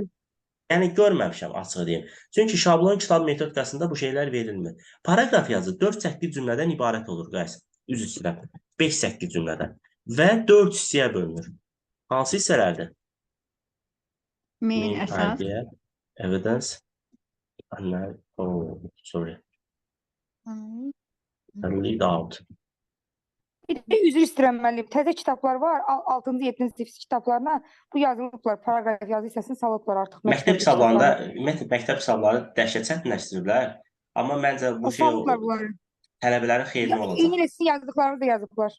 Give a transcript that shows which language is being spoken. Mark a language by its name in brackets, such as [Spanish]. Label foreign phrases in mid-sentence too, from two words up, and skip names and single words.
[Azerbaijani] Yəni görməmişəm, açıq deyim. Çünki şablon kitab metodikasında bu şeylər verilmir. Paraqraf yazı 4-8 cümlədən ibarət olur, guys. Üzr istəyirəm. 5-8 cümlədən və 4 hissəyə bölünür. Hansı hissələrdir? Main əsas. [English] idea, evidence, sorry. Lead out. [Azerbaijani] Bir də üzr istəyirəm müəllim. Təzə kitablar var. 6-cı, 7-ci sinif kitablarına bu yazılıblar. Paraqraf yazı hissəsini salıblar artıq. Məktəb kitablarında, məktəb kitabları dəhşət çətinləşdiriblər. Amma məncə bu şey salıblar bunları. tələbələrin xeyrinə olacaq. İngilizcə yazdıqlarını da yazıblar.